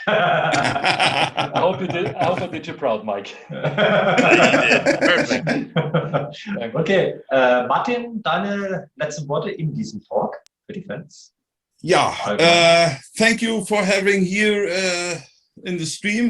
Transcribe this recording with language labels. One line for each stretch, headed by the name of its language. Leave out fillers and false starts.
English: I hope I did you proud, Mike. Perfect.
German: Okay, Martin, deine letzten Worte in diesem Talk für die Fans?
English: Ja, thank you for having here in the stream.